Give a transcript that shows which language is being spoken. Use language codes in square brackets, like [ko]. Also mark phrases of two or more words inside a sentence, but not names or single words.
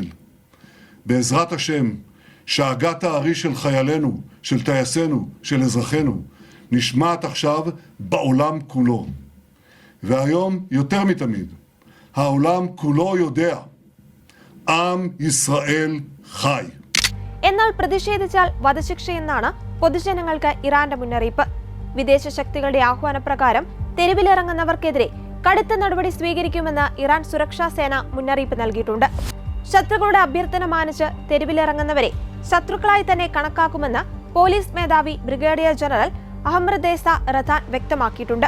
[he] בעזרת השם, שאגת הארי של חיילינו, של טייסינו, של אזרחינו, נשמעת עכשיו בעולם כולו. והיום, יותר מתמיד, העולם כולו יודע, עם ישראל חי. [ml] എന്നാൽ പ്രതിഷേധിച്ചാൽ വധശിക്ഷയെന്നാണ് പൊതുജനങ്ങൾക്ക് ഇറാന്റെ മുന്നറിയിപ്പ്. വിദേശ ശക്തികളുടെ ആഹ്വാനപ്രകാരം തെരുവിലിറങ്ങുന്നവർക്കെതിരെ കടുത്ത നടപടി സ്വീകരിക്കുമെന്ന് ഇറാൻ സുരക്ഷാ സേന മുന്നറിയിപ്പ് നൽകിയിട്ടുണ്ട്. ശത്രുക്കളുടെ അഭ്യർത്ഥന മാനിച്ച് തെരുവിലിറങ്ങുന്നവരെ ശത്രുക്കളായി തന്നെ കണക്കാക്കുമെന്ന് പോലീസ് മേധാവി ബ്രിഗേഡിയർ ജനറൽ അഹമ്മദ്റേസ റദാൻ വ്യക്തമാക്കിയിട്ടുണ്ട്.